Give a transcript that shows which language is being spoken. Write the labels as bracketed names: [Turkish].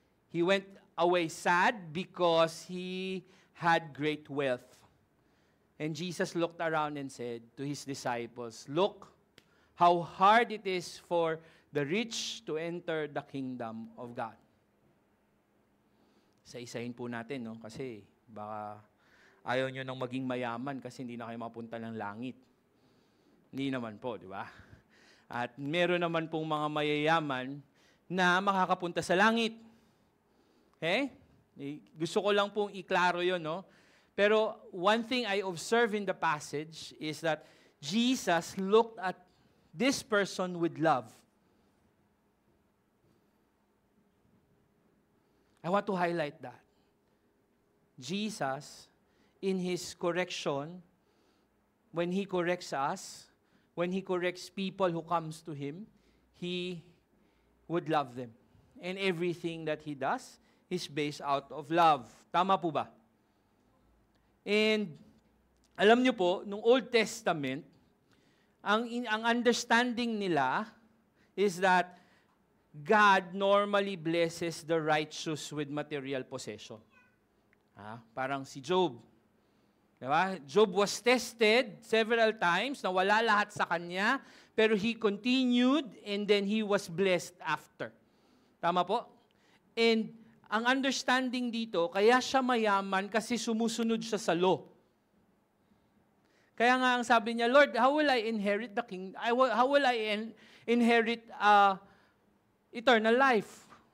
[English] He went away sad because he had great wealth. And Jesus looked around and said to his disciples, "Look how hard it is for the rich to enter the kingdom of God." [Filipino] Isa-isahin po natin, no? Kasi baka ayaw nyo nang maging mayaman kasi hindi na kayo mapunta ng langit. Hindi naman po, di ba? At meron naman pong mga mayayaman na makakapunta sa langit. Okay? Gusto ko lang pong iklaro yun, no? [English] Pero one thing I observe in the passage is that Jesus looked at this person with love. I want to highlight that. Jesus, in His correction, when He corrects us, when He corrects people who comes to Him, He would love them. And everything that He does is based out of love. [Filipino] Tama po ba? [English] And [Filipino] alam niyo po, nung [English] Old Testament, ang understanding nila is that God normally blesses the righteous with material possession. [Filipino] Parang si Job. Diba? [English] Job was tested several times, [Filipino] nawala lahat sa kanya, pero [English] he continued and then he was blessed after. [Filipino] Tama po? And ang understanding dito, kaya siya mayaman kasi sumusunod siya sa law. Kaya nga ang sabi niya, [English] Lord, how will I inherit the kingdom? How will I inherit eternal life?